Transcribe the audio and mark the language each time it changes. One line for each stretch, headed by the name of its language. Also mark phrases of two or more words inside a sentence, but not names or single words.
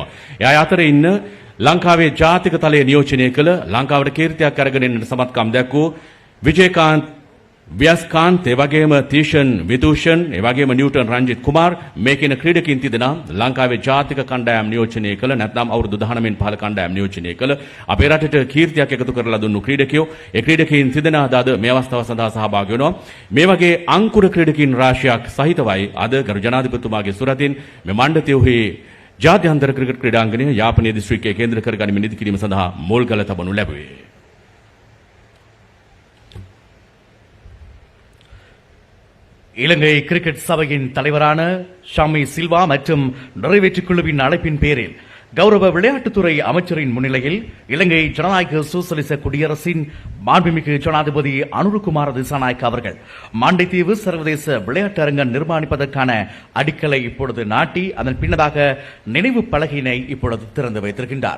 Sinhala: එයා අතරේ ඉන්න ලංකාවේ ජාතික තලයේ නියෝජනය කළ ලංකාවට කීර්තියක් අරගෙන එන්නට සමත්කම් දැක්වූ විජේකාන්ත්, ව්‍යස්කාන්ත්, එවැගේම තීෂන් විදූෂන්, එවැගේම නිව්ටන් රංජිත් කුමාර් මේ කියන ක්‍රීඩකින් තිදෙනා ලංකාවේ ජාතික කණ්ඩායම් නියෝජනය කළ නැත්නම් අවුරුදු 19 පහළ කණ්ඩායම් නියෝජනය කළ අපේ රටට කීර්තියක් එකතු කරලා දුන්නු ක්‍රීඩකයෝ ඒ ක්‍රීඩකයින් තිදෙනා අද මේ අවස්ථාව සඳහා සහභාගී වෙනවා. මේ වගේ අංකුර ක්‍රීඩකින් රාශියක් සහිතවයි අද ගරු ජනාධිපතිතුමාගේ සුරතින් මේ මණ්ඩිතයේහි ජාත්‍යන්තර ක්‍රිකට් ක්‍රීඩාංගණය යාපනයේ දිස්ත්‍රික්කයේ කේන්ද්‍ර කරගනිමින් ඉදි කිරීම සඳහා මුල්ගල තබනු ලැබුවේ.
Tamil: இலங்கை கிரிக்கெட் சபையின் தலைவரான ஷம்மி சில்வா மற்றும் நிறைவேற்றுக் குழுவின் அழைப்பின் பேரில் கௌரவ விளையாட்டுத்துறை அமைச்சரின் முன்னிலையில் இலங்கை ஜனநாயக சோசலிச குடியரசின் மாண்புமிகு ஜனாதிபதி அனுரகுமார திசாநாயக்க அவர்கள் மண்டைத்தீவு சர்வதேச விளையாட்டு அரங்கம் நிர்மாணிப்பதற்கான அடிக்கலை இப்பொழுது நாட்டி அதன் பின்னதாக நினைவு பலகையினை இப்பொழுது திறந்து வைத்திருக்கின்றார்.